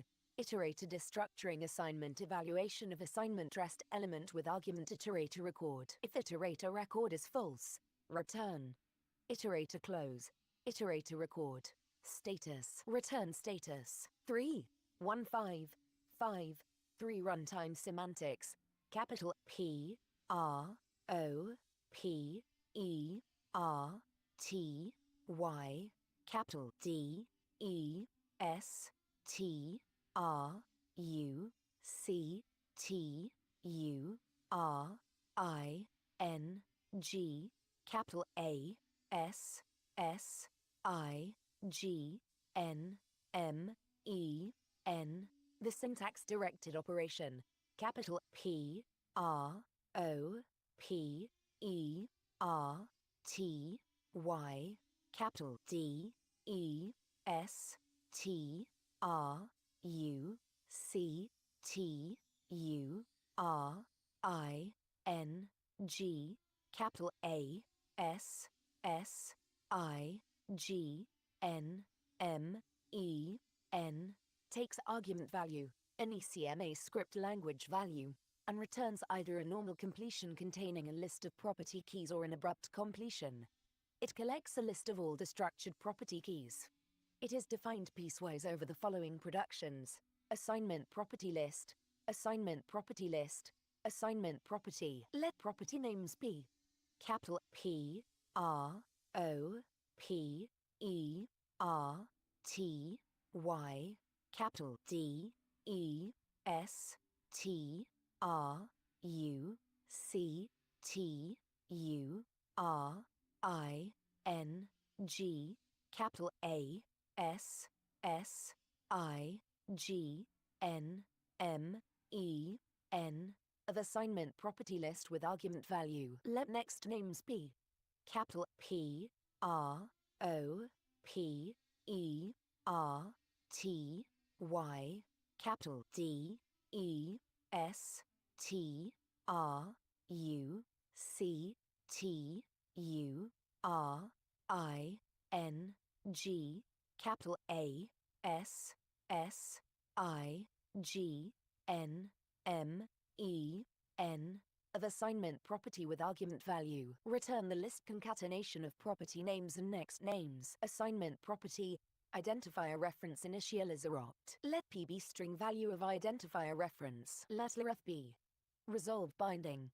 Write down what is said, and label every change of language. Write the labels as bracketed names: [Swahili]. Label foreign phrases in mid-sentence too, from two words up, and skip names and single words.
[English] Iterator destructuring assignment evaluation of assignment dressed element with argument iterator record. If iterator record is false, return. Iterator close. Iterator record. Status. Return status. 3. 1 5 5 3 runtime semantics. Capital P R O P E R T Y capital D E S T R U C T U R I N G capital A S S I G N M E N. The syntax-directed operation, capital P R O P E R T Y, capital D E S T R U C T U R I N G, capital A S S I G N M E N, takes argument value, an ECMAScript language value, and returns either a normal completion containing a list of property keys or an abrupt completion. It collects a list of all the structured property keys. It is defined piecewise over the following productions: assignment property list, assignment property list, assignment property. Let property names be capital P R O P E R T Y, capital D E S T R U C T U R I N G, capital A S S I G N M E N, of assignment property list with argument value. Let next names be capital P R O P E R T Y, capital D E S T R U C T U R I N G, capital A S S I G N M E N, of assignment property with argument value. Return the list concatenation of property names and next names. Assignment property identifier reference initializer opt. Let P be string value of identifier reference. Let ref be resolve binding.